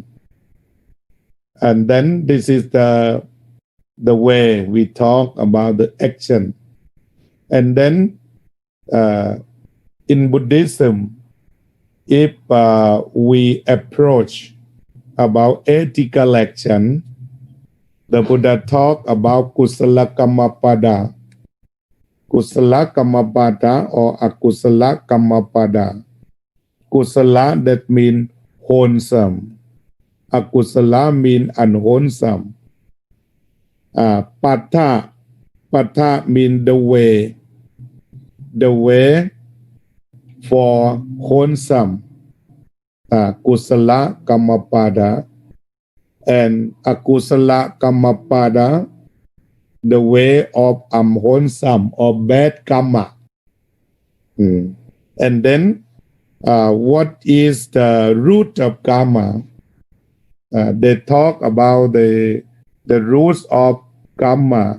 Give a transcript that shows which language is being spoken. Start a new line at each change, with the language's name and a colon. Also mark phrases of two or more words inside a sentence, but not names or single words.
English: And then this is the way we talk about the action. And then in Buddhism, if we approach about ethical action, the Buddha talk about
Pali: kusala kammapada. Kusala kammapada or akusala kammapada.
English: Kusala, that means wholesome. Akusala means unwholesome. Pata means the way for wholesome.
Pali: Kusala kammapada, and akusala kammapada,
English: the way of unwholesome or bad karma. And then what is the root of karma? They talk about the roots of karma.